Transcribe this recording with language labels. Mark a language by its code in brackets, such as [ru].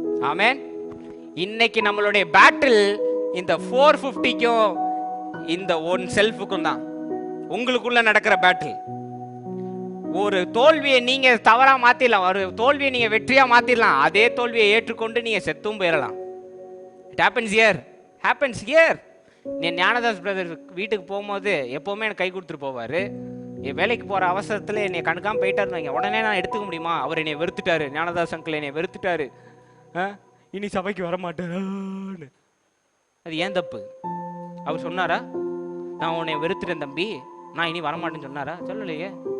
[ta] ஆமென். இன்னைக்கு நம்மளுடைய பேட்டில் இந்த 450க்கும் இந்த ஒன் செல்ஃபுக்கும் தான், உங்களுக்குள்ள நடக்கிற பேட்டில். ஒரு தோல்வியை நீங்க தவறா மாத்திடலாம், ஒரு தோல்வியை நீங்க வெற்றியா மாத்திடலாம். அதே தோல்வியை ஏற்றுக்கொண்டு நீங்க செத்தும் போயிடலாம். [en] It happens here. [ta] Gnanadas brother வீட்டுக்கு போகும்போது எப்பவுமே எனக்கு கை கொடுத்துட்டு போவாரு. என் வேலைக்கு போற அவசரத்துல என்னை கண்டுக்காம போயிட்டாருன்னு உடனே நான் எடுத்துக்க முடியுமா? அவர் என்னை வெறுத்துட்டாரு, ஞானதாஸ் அங்கிள் என்னை வெறுத்துட்டாரு, இனி சபைக்கு வர மாட்டேன். அது ஏன் தப்பு? அவர் சொன்னாரா நான் உன்னை வெறுத்துட்டேன் தம்பி, நான் இனி வரமாட்டேன்னு சொன்னாரா? சொல்லலையே.